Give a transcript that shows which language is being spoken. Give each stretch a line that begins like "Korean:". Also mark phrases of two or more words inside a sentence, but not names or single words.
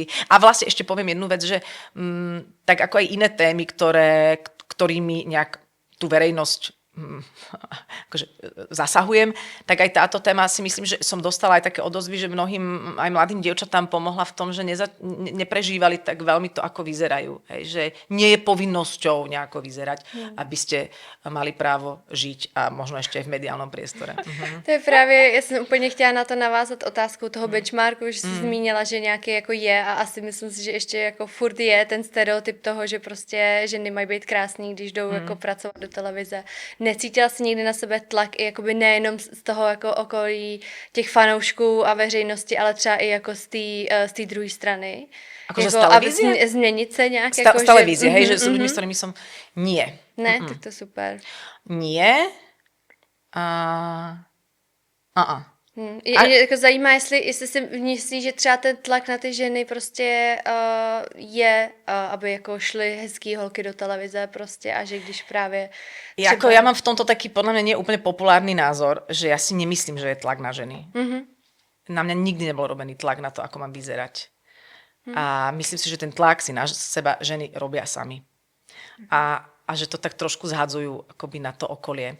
Slovak: A vlastne ešte poviem jednu vec, že tak ako aj iné témy, ktorými nejak tú verejnosť akože zasahujem, tak aj táto téma si myslím, že som dostala aj také odozvy, že mnohým aj mladým dievčatám pomohla v tom, že neprežívali tak veľmi to, ako vyzerajú. Hej, že nie je povinnosťou nejako vyzerať, aby ste mali právo žiť a možno ešte aj v mediálnom priestore.
Czech: To je právě, já jsem úplně chtěla na to navázat otázkou toho benchmarku, že jsi zmínila, že nějaký jako je a asi myslím si, že ještě jako furt je ten stereotyp toho, že prostě ženy mají být krásný, když jdou jako pracovat do televize. Necítila jsi někdy na sebe tlak i jakoby nejenom z toho jako okolí těch fanoušků a veřejnosti, ale třeba i jako z té druhé strany?
Slovak: Akože z televízie?
Czech: Aby změnit se nějak?
Slovak: Z televízie, hej, že s ľuďmi, s ktorými som... Nie.
Czech: Ne, tak to super.
Slovak: Nie.
Czech: Jako zajímá, jestli si myslíš, že třeba ten tlak na ty ženy prostě je, aby jako šly hezký holky do televize prostě a že když právě... Třeba...
Slovak: Ja mám v tomto taký podľa mňa nie úplne populárny názor, že ja si nemyslím, že je tlak na ženy. Na mňa nikdy nebol robený tlak na to, ako mám vyzerať. A myslím si, že ten tlak si na seba ženy robia sami. A že to tak trošku zhadzujú akoby na to okolie.